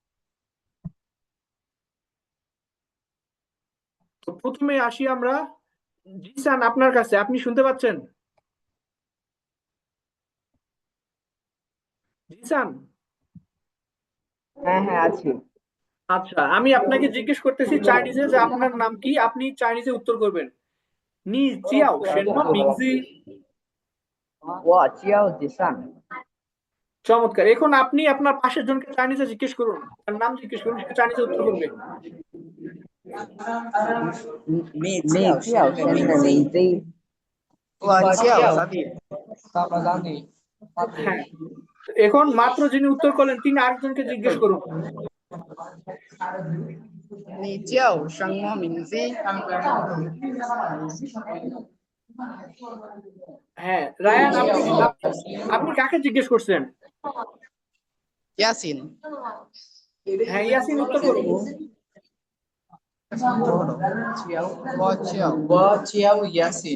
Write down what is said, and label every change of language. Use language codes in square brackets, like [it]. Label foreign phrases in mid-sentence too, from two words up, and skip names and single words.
[bn] তো প্রথমে আসি আমরা জিসান আপনার কাছে, আপনি শুনতে পাচ্ছেন? জিসান, হ্যাঁ হ্যাঁ আছি। আচ্ছা আমি আপনাকে জিজ্ঞেস করতেছি চাইনিজে যে আপনার নাম কি, আপনি চাইনিজে উত্তর করবেন। [zh] 你叫什么名字. 我叫吉善。 [bn] চমৎকার। এখন আপনি আপনার পাশের জনকে চাইনিজে জিজ্ঞেস করুন, তার নাম জিজ্ঞেস করুন, সে চাইনিজে উত্তর করবে। [zh] 你叫什么名字？我叫 Rabi。 [bn] হ্যাঁ, এখন মাত্র যিনি উত্তর করলেন তিনি আরেকজনকে জিজ্ঞেস করুন। [zh] 你叫什么名字？ [bn] হ্যাঁ রায়ান, আপনি কাকে জিজ্ঞেস করছেন? ইয়াসিন। হ্যাঁ ইয়াসিন উত্তর করুন। [zh] 我叫 ইয়াসিন।